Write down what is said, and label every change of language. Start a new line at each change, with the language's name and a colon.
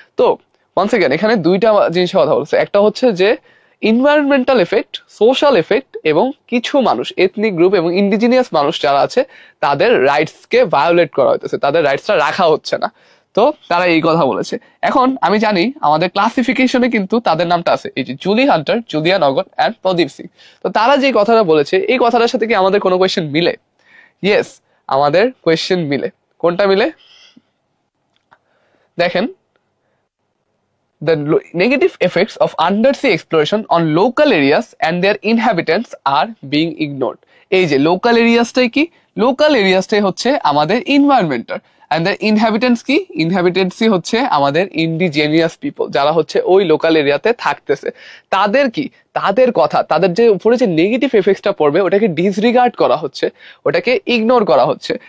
Bangla: তো once again এখানে দুইটা জিনিসের কথা বলছে, একটা হচ্ছে যে ইনভায়রনমেন্টাল এফেক্ট, সোশ্যাল এফেক্ট, এবং কিছু মানুষ, এথনিক গ্রুপ এবং ইন্ডিজিনিয়াস মানুষ যারা আছে তাদের রাইটস কে ভায়োলেট করা হইতেছে, তাদের রাইটসটা রাখা হচ্ছে না। তো তারা এই কথা বলেছে। এখন আমি জানি আমাদের ক্লাসিফিকেশনে কিন্তু তাদের নামটা আছে, এই যে জুলি হান্টার, জুলিয়ান অগন অ্যান্ড প্রদীপ সিং। তো তারা যে কথাটা বলেছে, এই কথাটার সাথে কি আমাদের কোনো কোয়েশ্চেন মিলে? ইয়েস, আমাদের কোয়েশ্চেন মিলে। কোনটা মিলে? দেখেন,
English: the negative effects of undersea exploration on local areas and their inhabitants are being ignored.
Bangla: এই যে লোকাল এরিয়াসটাই কি? লোকাল এরিয়াসটাই হচ্ছে আমাদের এনভায়রনমেন্টাল,
English: and the inhabitants
Bangla: কি? ইনহ্যাবিটেন্টসই হচ্ছে আমাদের ইন্ডিজেনিয়াস পিপল, যারা হচ্ছে ওই লোকাল এরিয়াতে থাকতেছে। তাদের কি, তাদের কথা, তাদের যে উপরে যে নেগেটিভ এফেক্টসটা পড়বে ওটাকে ডিসরিগার্ড করা হচ্ছে, ওটাকে ইগনোর করা হচ্ছে।